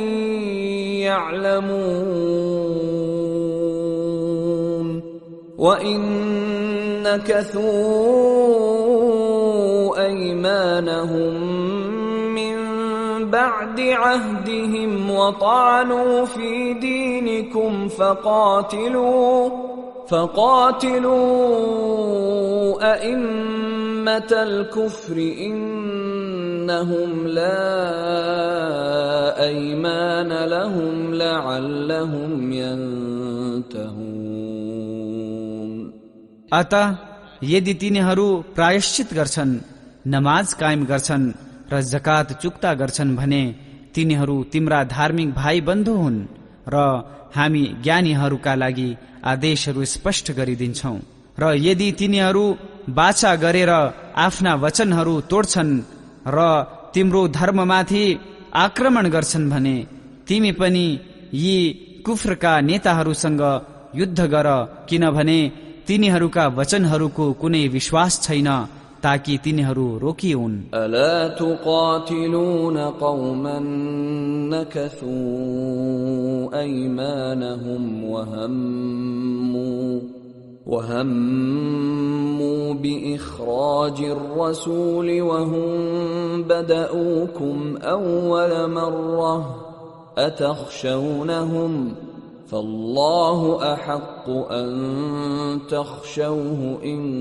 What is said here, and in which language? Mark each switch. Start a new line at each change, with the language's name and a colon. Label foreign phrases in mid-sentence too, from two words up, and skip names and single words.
Arabic: يعلمون وإن نكثوا أيمانهم من بعد عهدهم وطعنوا في دينكم فقاتلوا أئمة الكفر إنهم لا أيمان لهم لعلهم ينتهون
Nepali: अतः यदि तिनीहरू प्रायश्चित गर्छन्, नमाज कायम गर्छन् र जकात चुक्ता गर्छन् भने तिनीहरू तिम्रा धार्मिक भाइ बन्धु हुन् र हामी ज्ञानीहरूका लागि आदेशहरू स्पष्ट गरिदिन्छौं। र यदि तिनीहरू बाचा गरेर आफ्ना वचनहरू तोड्छन् र तिम्रो धर्ममाथि आक्रमण गर्छन् भने तिमी पनि यी कुफ्रका नेताहरूसँग युद्ध गर, किनभने तिनीहरूका वचनहरूको कुनै विश्वास छैन ताकि तिनीहरू रोकिउन्।
Arabic: ألا تقاتلون قوما نكثوا أيمانهم وهموا بإخراج الرسول وهم بدؤوكم أول مرة أتخشونهم فالله أحق أن تخشوه إن